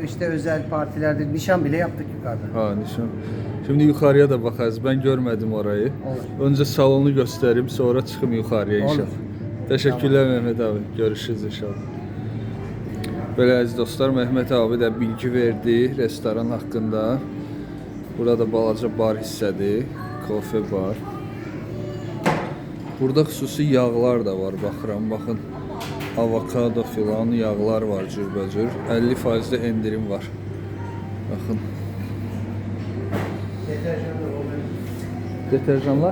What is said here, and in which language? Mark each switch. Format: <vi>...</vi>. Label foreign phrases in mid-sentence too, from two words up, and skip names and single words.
<tr>İşte özel partilerde nişan bile yaptık yukarıda. Ha, nişan. Şimdi yukarıya da bakarız. Ben görmedim orayı. Olur. Önce salonu göstereyim, sonra çıkım yukarıya inşallah. Olur. Teşekkürler Mehmet abi. Görüşürüz inşallah. Böyle aziz dostlar, Mehmet abi de bilgi verdi restoran hakkında.</tr> <az>Burada balaca bar hissədir. Kofe bar. Burada xüsusi yağlar da var. Baxıram, baxın. Avokado filan yağlar var cürbəcür. 50% də endirim var. Baxın. Deterjanlar?</az>